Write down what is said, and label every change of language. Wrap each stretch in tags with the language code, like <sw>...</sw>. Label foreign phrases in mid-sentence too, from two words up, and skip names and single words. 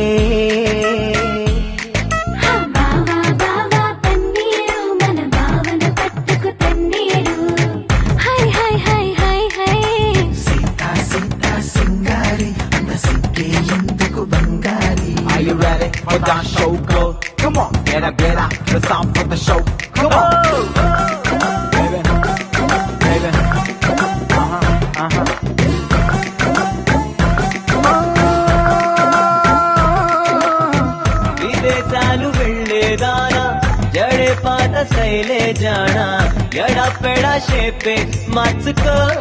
<te>బావా బావా పన్నీరు మన బావను పట్టుకు తన్నీరు. హాయ్ హాయ్ హాయ్ హాయ్ హాయ్ సీతా సీతా సింగారి అంత సిగ్గే ఎందుకు బంగారి.</te> <en>Are you ready for the show? Go, come on, get up, let's start for the show. Come on, baby, baby,</en> <te>విదేశాలు వెళ్ళేదానా జడే పాత శైలే జానా ఎడా పెడా షేపే మార్చుకో.</te>